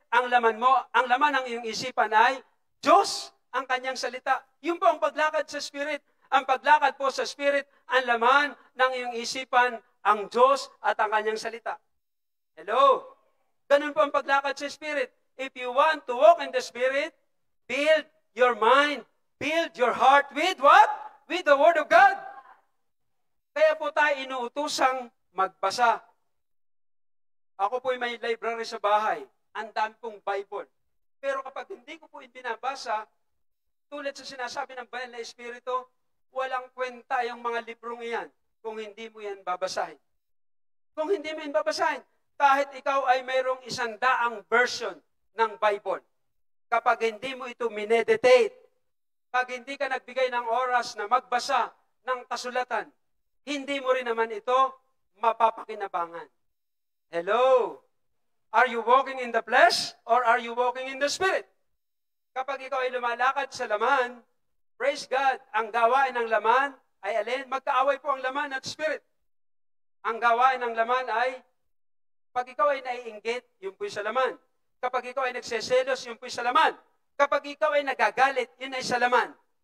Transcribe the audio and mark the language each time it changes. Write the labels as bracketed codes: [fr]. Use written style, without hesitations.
[tl] Ang laman ng iyong isipan ay Diyos, ang kanyang salita. Yun po ang paglakad sa Spirit. Ang paglakad po sa Spirit, ang laman ng iyong isipan, ang Diyos at ang kanyang salita. [en] Hello? [tl] Ganun po ang paglakad sa Spirit. [en] If you want to walk in the Spirit, build your mind, build your heart with what? With the Word of God. [tl] Kaya po tayo inuutusang magbasa. Ako po'y may library sa bahay. Ang dami pong Bible. Pero kapag hindi ko po binabasa, tulad sa sinasabi ng Banal na Espiritu, walang kwenta yung mga librong iyan kung hindi mo yan babasahin. Kung hindi mo yan babasahin, kahit ikaw ay mayroong 100 version ng Bible, kapag hindi mo ito mineditate, pag hindi ka nagbigay ng oras na magbasa ng kasulatan, hindi mo rin naman ito mapapakinabangan. [en] Hello? Are you walking in the flesh or are you walking in the Spirit? [tl] Kapag ikaw ay lumalakad sa laman, [en] praise God, [tl] ang gawain ng laman ay alin? Magkaaway po ang laman at Spirit. Ang gawain ng laman ay, pag ikaw ay naiinggit, yun po'y sa laman. Kapag ikaw ay nagseselos, yun po'y sa laman. Kapag ikaw ay nagagalit, yun ay sa laman.